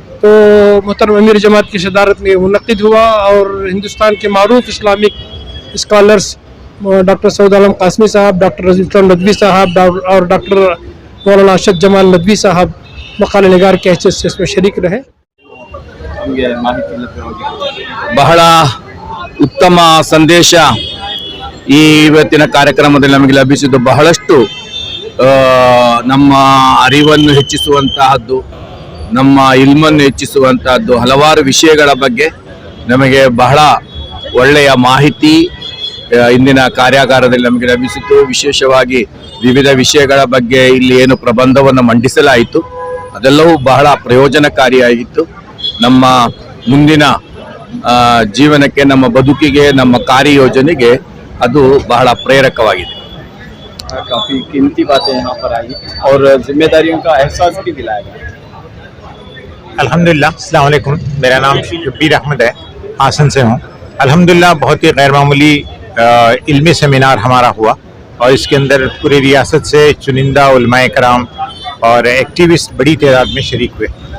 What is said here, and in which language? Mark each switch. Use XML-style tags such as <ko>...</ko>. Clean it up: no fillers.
<hi>तो मोहतरम अमीर जमात की सदारत में मुनक़िद हुआ और हिंदुस्तान के मारूफ इस्लामिक स्कॉलर्स डॉक्टर सऊद आलम कासमी साहब, डॉक्टर रज़ील इस्लाम नदवी साहब और डॉक्टर मौलाना अरशद जमाल नदवी साहब मकाले निगार के हैसियत से इसमें शरीक रहे।</hi> <kn>ನಮಗೆ ಮಾಹಿತಿ ಲಭ್ಯವಾಗಿದೆ. ಬಹಳ ಉತ್ತಮ ಸಂದೇಶ ಈ ಇವತ್ತಿನ ಕಾರ್ಯಕ್ರಮದಲ್ಲಿ ನಮಗೆ ಲಭಿಸಿದ್ದು. ಬಹಳಷ್ಟು ನಮ್ಮ ಅರಿವನ್ನು ಹೆಚ್ಚಿಸುವಂತಹದ್ದು, ನಮ್ಮ ಇಲ್ಮನ್ನು ಹೆಚ್ಚಿಸುವಂತಹದ್ದು, ಹಲವಾರು ವಿಷಯಗಳ ಬಗ್ಗೆ ನಮಗೆ ಬಹಳ ಒಳ್ಳೆಯ ಮಾಹಿತಿ ಇಂದಿನ ಕಾರ್ಯಾಗಾರದಲ್ಲಿ ನಮಗೆ ಲಭಿಸಿತು. ವಿಶೇಷವಾಗಿ ವಿವಿಧ ವಿಷಯಗಳ ಬಗ್ಗೆ ಇಲ್ಲಿ ಏನು ಪ್ರಬಂಧವನ್ನು ಮಂಡಿಸಲಾಯಿತು ಅದೆಲ್ಲವೂ ಬಹಳ ಪ್ರಯೋಜನಕಾರಿಯಾಗಿತ್ತು. ನಮ್ಮ ಮುಂದಿನ ಜೀವನಕ್ಕೆ, ನಮ್ಮ ಬದುಕಿಗೆ, ನಮ್ಮ ಕಾರ್ಯಯೋಜನೆಗೆ ಅದು ಬಹಳ ಪ್ರೇರಕವಾಗಿದೆ.</kn> <hi>काफ़ी कीमती बातें यहाँ पर आई और जिम्मेदारियों का एहसास भी दिलाया गया. अल्हम्दुलिल्लाह, अस्सलाम वालेकुम। मेरा नाम शब्बीर अहमद है, हासन से हूँ। अल्हम्दुलिल्लाह बहुत ही गैर मामूली इल्मी सेमिनार हमारा हुआ और इसके अंदर पूरी रियासत से चुनिंदा उलमाए कराम और एक्टिविस्ट बड़ी तादाद में शरीक हुए।</hi>